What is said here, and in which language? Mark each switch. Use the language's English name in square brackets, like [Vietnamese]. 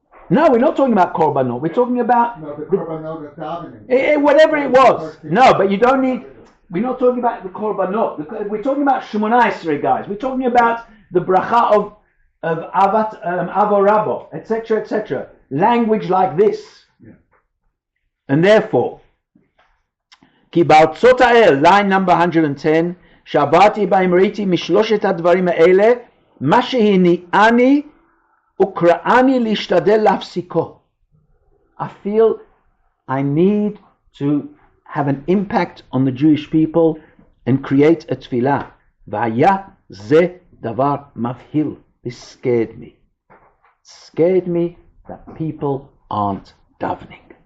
[English] No, we're not talking about korbanot. We're talking about No, the korbanot of davening. whatever it was. No, but you don't need. We're not talking about the korbanot. We're talking about Shemoneh Esrei, guys. We're talking about the bracha of avat avo rabo, etc., etc. Language like this, and therefore, [Hebrew] ki ba'arzot ha'el, [English] line number 110, [Hebrew] שעברתי בהם ראיתי משלושת הדברים האלה, מה שהניעני וקראני להשתדל להפסיקו. [English] I feel I need to have an impact on the Jewish people and create a tefillah. [Hebrew] והיה זה דבר מבהיל. [English] This scared me. It scared me that people aren't davening.